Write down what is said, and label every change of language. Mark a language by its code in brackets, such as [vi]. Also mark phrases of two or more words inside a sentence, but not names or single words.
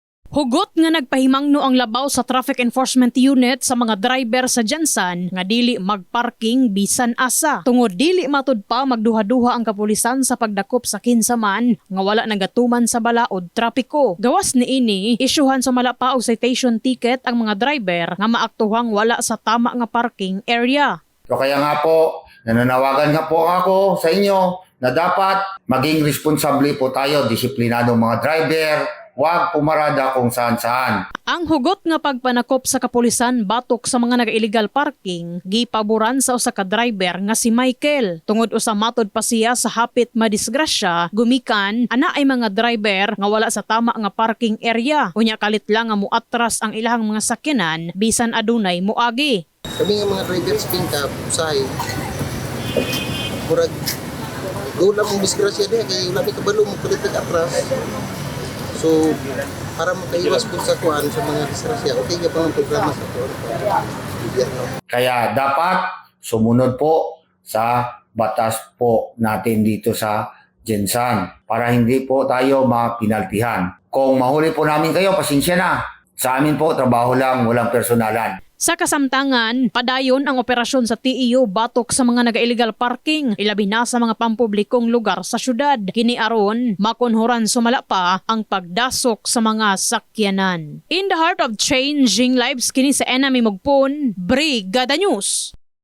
[ceb] Hugot nga nagpahimangno ang labaw sa Traffic Enforcement Unit sa mga driver sa Jansan nga dili magparking bisan asa. Tungod dili matud pa magduha-duha ang kapulisan sa pagdakop sa kinsaman nga wala nagatuman sa balaod trapiko. Gawas niini, isyuhan sa malapa og [en] citation ticket [ceb] ang mga driver nga maaktuhang wala sa tama nga parking area. [tl] So kaya nga po, nananawagan nga po ako sa inyo na dapat maging responsable po tayo, disiplinado mga driver. Huwag pumarada kung saan-saan. [ceb] Ang hugot nga pagpanakop sa kapulisan batok sa mga naga- [en] illegal parking, [ceb] gipaboran sa usa ka driver nga si Michael. Tungod usa matod pa siya sa hapit madisgrasya, gumikan ana ay mga driver nga wala sa tama nga parking area. Unya kalit lang nga muatras ang ilahang mga sakyanan bisan adunay moagi. Kami nga mga driver sa Pingkap, usahay, murag, doon lang mong disgrasya niya, kaya labi kabalo mo kulit atras. [tl] So, para makaiwas po sa kuan sa mga disgrasya, okay nga pa ang programa sa kuan. Kaya dapat sumunod po sa batas po natin dito sa Jansan para hindi po tayo mapinaltihan. Kung mahuli po namin kayo, pasensya na. Sa amin po, trabaho lang, walang personalan. [ceb] Sa kasamtangan, padayon ang operasyon sa TEU batok sa mga naga- [en] illegal parking, [ceb] ilabi na sa mga pampublikong lugar sa syudad. Kini aron makunhuran sumala pa ang pagdasok sa mga sakyanan. [en] In the heart of changing lives, [ceb] kini sa Enemy Mugpon, Brigada News.